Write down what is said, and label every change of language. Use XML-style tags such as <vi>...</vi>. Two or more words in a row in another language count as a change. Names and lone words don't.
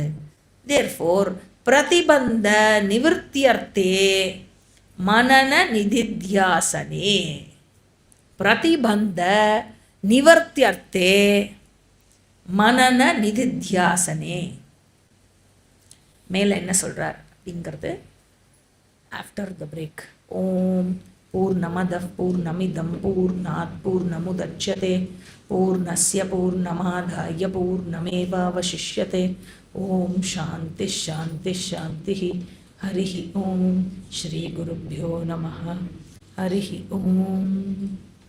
<sa>தேர்ஃபோர் प्रतिबन्ध निवृत्त्यर्थे मनन निदिध्यासने. प्रतिबन्ध निवृत्त्यर्थे मनन निदिध्यासने.</sa> <ta>மேலே என்ன சொல்கிறார் அப்படிங்கிறது</ta> <en>after the break.</en> <sa>ओम् पूर्णमदः पूर्णमिदं पूर्णात् पूर्णमुदच्यते पूर्णस्य पूर्णमादाय पूर्णमेवावशिष्यते. ओम् शान्ति शान्ति शान्ति. हरि ओम्. श्री गुरुभ्यो नमः. हरि ओम्.</sa>